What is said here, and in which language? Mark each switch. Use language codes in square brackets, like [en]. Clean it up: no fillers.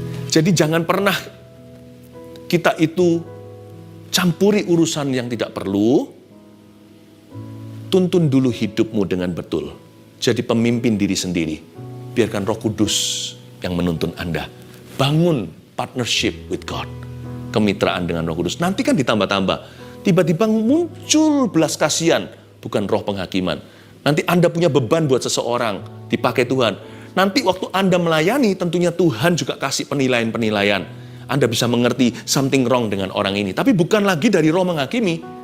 [id] Jadi jangan pernah kita itu campuri urusan yang tidak perlu. Tuntun dulu hidupmu dengan betul. Jadi pemimpin diri sendiri. Biarkan Roh Kudus yang menuntun Anda. Bangun [en] partnership with God. [id] Kemitraan dengan Roh Kudus. Nanti kan ditambah-tambah. Tiba-tiba muncul belas kasihan. Bukan roh penghakiman. Nanti Anda punya beban buat seseorang. Dipakai Tuhan. Nanti waktu Anda melayani, tentunya Tuhan juga kasih penilaian-penilaian. Anda bisa mengerti [en] something wrong [id] dengan orang ini. Tapi bukan lagi dari roh menghakimi.